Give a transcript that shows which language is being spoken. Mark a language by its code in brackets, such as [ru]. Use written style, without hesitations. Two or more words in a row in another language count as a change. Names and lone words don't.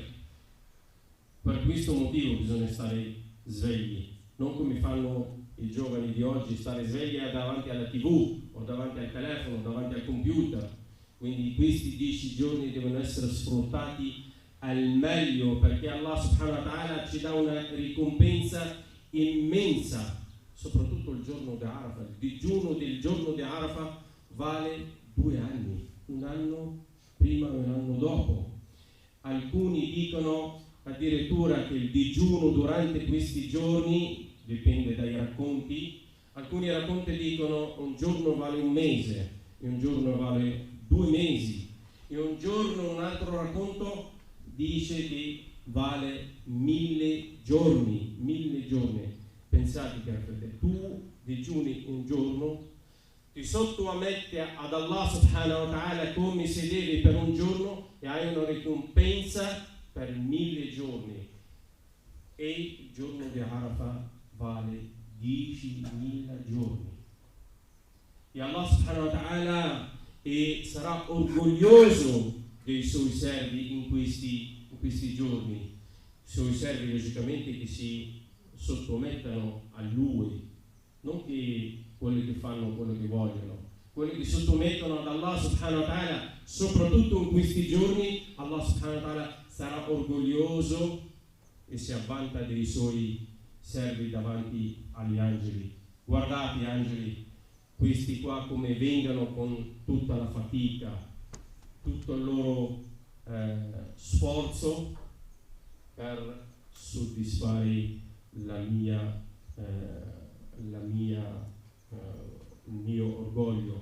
[it] Per questo motivo bisogna stare svegli, non come fanno i giovani di oggi, stare svegli davanti alla TV o davanti al telefono, davanti al computer. Quindi questi 10 giorni devono essere sfruttati al meglio, perché Allah [ar] سبحانه وتعالى [it] ci dà una ricompensa immensa, soprattutto il giorno di Arafah. Il digiuno del giorno di Arafah vale 2 anni, un anno prima e un anno dopo. Alcuni dicono addirittura che il digiuno durante questi giorni, dipende dai racconti, alcuni racconti dicono un giorno vale un mese, e un giorno vale 2 mesi, e un giorno un altro racconto dice che vale 1000 giorni, 1000 giorni. Pensate, cari fratelli, tu digiuni un giorno, ti sottometti ad Allah [ar] سبحانه وتعالى [it] come se devi per un giorno e hai una ricompensa per 1000 giorni. E il giorno di Arafah vale 10.000 giorni. E Allah [ar] سبحانه وتعالى [it] sarà orgoglioso dei suoi servi in questi giorni, i suoi servi logicamente che si sottomettano a Lui, non che quelli che fanno quello che vogliono, quelli che sottomettono ad Allah [ar] سبحانه وتعالى, [it] soprattutto in questi giorni. Allah [ar] سبحانه وتعالى [it] sarà orgoglioso e si avvanta dei suoi servi davanti agli angeli. Guardate, angeli, questi qua come vengano con tutta la fatica, tutto il loro sforzo per soddisfare il mio orgoglio.